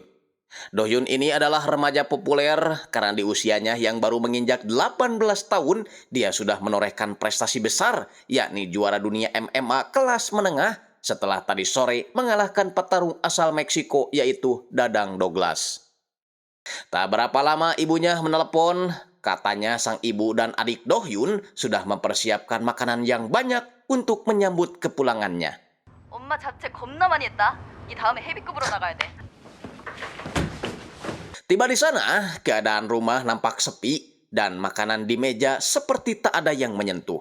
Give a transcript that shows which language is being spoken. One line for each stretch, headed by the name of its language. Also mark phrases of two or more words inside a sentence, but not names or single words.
Indonesian: Do Hyun ini adalah remaja populer karena di usianya yang baru menginjak 18 tahun, dia sudah menorehkan prestasi besar, yakni juara dunia MMA kelas menengah setelah tadi sore mengalahkan petarung asal Meksiko yaitu Dadang Douglas. Tak berapa lama ibunya menelepon, katanya sang ibu dan adik Do Hyun sudah mempersiapkan makanan yang banyak untuk menyambut kepulangannya.
Korean: 엄마 자체 겁나 많이 했다. 이 다음에 헤비급으로 나가야 돼.
Indonesian: Tiba di sana, keadaan rumah nampak sepi dan makanan di meja seperti tak ada yang menyentuh.